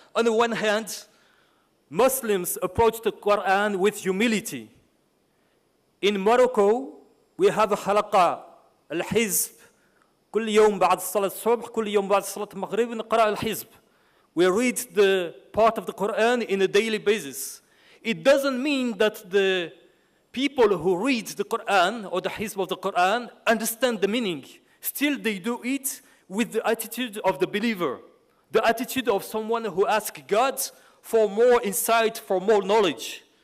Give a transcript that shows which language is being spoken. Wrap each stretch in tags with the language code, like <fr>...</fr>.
<en>On the one hand, Muslims approach the Quran with humility. In Morocco, we have a halaqah, al-hizb.</en> <ar>كل يوم بعد صلاة الصبح كل يوم بعد صلاة المغرب نقرأ الحزب.</ar> <en>We read the part of the Quran in a daily basis. It doesn't mean that the people who read the Quran or the hizb of the Quran understand the meaning. Still, they do it with the attitude of the believer, the attitude of someone who asks God for more insight, for more knowledge.</en>